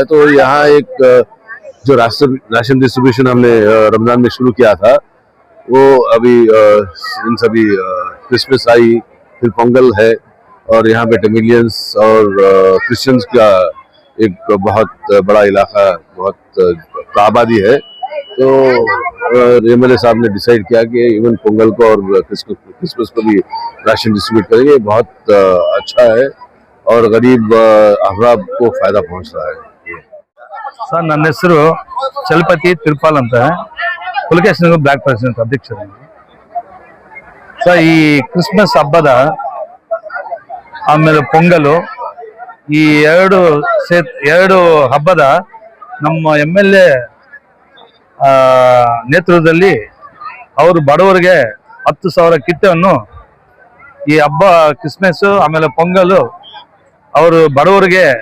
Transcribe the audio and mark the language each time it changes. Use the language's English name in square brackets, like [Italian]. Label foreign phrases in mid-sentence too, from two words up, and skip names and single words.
[Hindi] तो यहाँ एक जो [English] ration distribution [Hindi] हमने रमजान में शुरू किया था, वो अभी इन सभी क्रिसमस आई, फिर पोंगल है, और यहाँ पे तमिलियंस और क्रिश्चियंस का एक बहुत बड़ा इलाका, बहुत आबादी है। तो MLA साहब ने डिसाइड किया कि इवन पोंगल को और क्रिसमस को भी [English] ration distribute [Hindi] करेंगे। बहुत अच्छा है और गरीब अहबाब को फायदा पहुंच रहा है। [Kannada] ಸರ್, ನನ್ನ ಹೆಸರು ಚಲಪತಿ ತಿರುಪಾಲ್ ಅಂತ, ಪುಲಕೇಶ್ ನಗರ [English] block president [Kannada] ಅಧ್ಯಕ್ಷರು. ಸರ್, ಈ ಕ್ರಿಸ್ಮಸ್ ಹಬ್ಬದ ಆಮೇಲೆ ಪೊಂಗಲು, ಈ ಎರಡು ಹಬ್ಬದ ನಮ್ಮ MLA ನೇತೃತ್ವದಲ್ಲಿ ಅವರು ಬಡವರಿಗೆ 10,000 ಕಿಟ್ಟನ್ನು ಈ ಹಬ್ಬ ಕ್ರಿಸ್ಮಸ್ ಆಮೇಲೆ ಪೊಂಗಲು ಅವರು ಬಡವರಿಗೆ